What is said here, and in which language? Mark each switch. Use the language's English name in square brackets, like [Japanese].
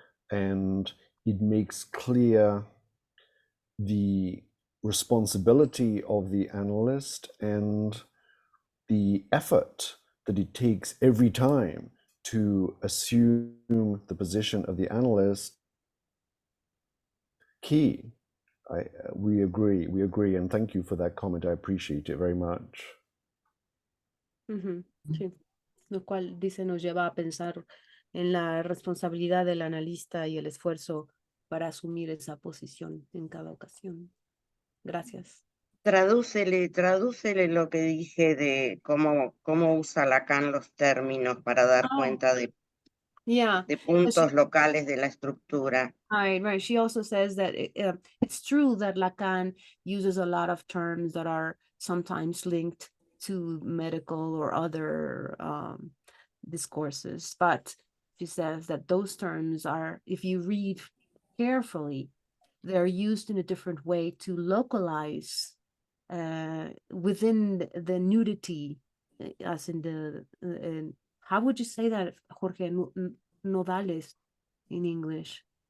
[English] And it makes clear the responsibility of the analyst and the effort that it takes every time to assume the position of the analyst. Key. We agree, and thank you for that comment. I appreciate it very much. [Spanish] Sí. Lo cual dice nos lleva a pensar en la responsabilidad del analista y el esfuerzo para asumir esa posición en cada ocasión. Gracias. Tradúcele lo que dije de cómo usa Lacan los términos para dar cuenta de puntos locales de la estructura. [English] Right. She also says that it's true that Lacan uses a lot of terms that are sometimes linked to medical or other discourses, but she says that those terms are, if you read carefully, they're used in a different way to localize within the nudity, as in the, how would you say that, Jorge, nodales in English?